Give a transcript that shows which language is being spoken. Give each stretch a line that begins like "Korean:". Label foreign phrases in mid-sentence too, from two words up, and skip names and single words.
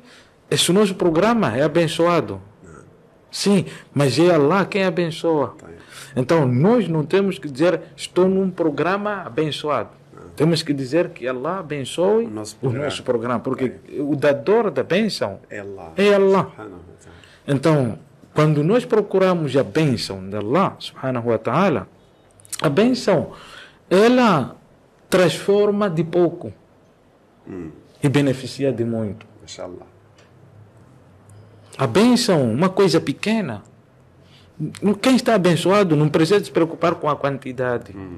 Portuguese: Esse nosso programa é abençoado. Sim, mas é Allah quem abençoa. Então nós não temos que dizer estou num programa abençoado. Temos que dizer que Allah abençoe o nosso programa, porque o dador da bênção é Allah. Então, quando nós procuramos a bênção de Allah
Arabic: سبحانه وتعالى,
Portuguese: a bênção, ela transforma de pouco e beneficia de muito. Mashallah. A bênção, uma coisa pequena. Quem está abençoado não precisa se preocupar com a quantidade.